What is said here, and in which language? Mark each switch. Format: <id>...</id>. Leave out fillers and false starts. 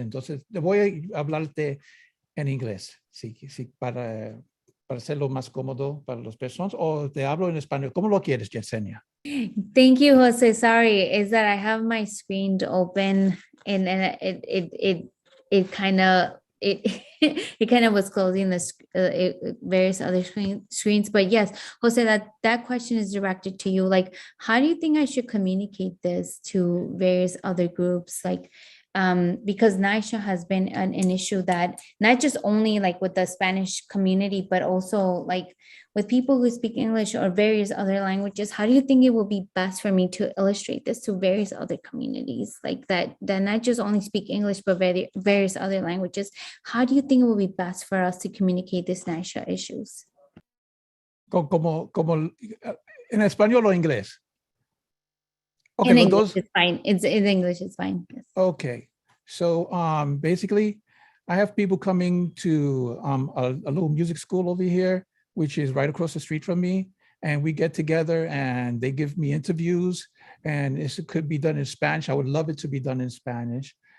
<es>Entonces, voy a hablarte en inglés, sí, para hacerlo más cómodo para las personas, o te hablo en español. ¿Cómo lo quieres, Yesenia?</es> <en>Thank you, Jose. Sorry, is that I have my screen open, and it kind of it kind of was closing the various other screens. But yes, Jose, that question is directed to you. Like, how do you think I should communicate this to various other groups? Like, because NYCHA has been an issue that not just only like with the Spanish community, but also like with people who speak English or various other languages. How do you think it will be best for me to illustrate this to various other communities like that not just only speak English, but various other languages? How do you think it will be best for us to communicate these NYCHA issues?</en> <es>Como en español o inglés.</es> <en>Okay, In but English, those, it's fine. It's in English, it's fine. Yes. okay. So basically, I have people coming to a little music school over here, which is right across the street from me. And we get together and they give me interviews, and it could be done in Spanish. I would love it to be done in Spanish.</en>